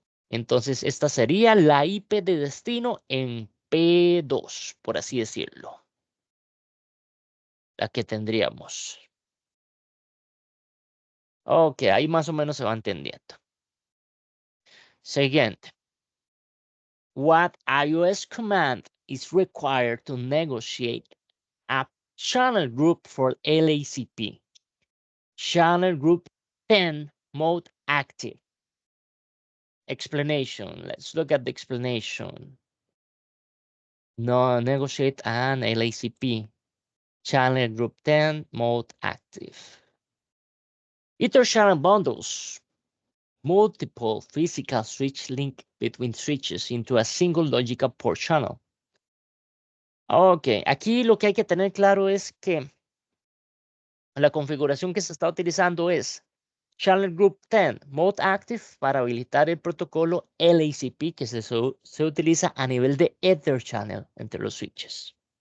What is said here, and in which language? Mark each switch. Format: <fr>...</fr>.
<es>Entonces, esta sería la IP de destino en P2, por así decirlo. La que tendríamos. Ok, ahí más o menos se va entendiendo. Siguiente.</es> <en>What iOS command is required to negotiate a channel group for LACP? Channel group 10 mode active. Explanation. Let's look at the explanation. No, negotiate an LACP. Channel group 10 mode active. Ether channel bundles multiple physical switch link between switches into a single logical port channel.</en> <es>Ok, aquí lo que hay que tener claro es que la configuración que se está utilizando es Channel Group 10 Mode Active para habilitar el protocolo LACP que se utiliza a nivel de Ether Channel entre los switches.</es>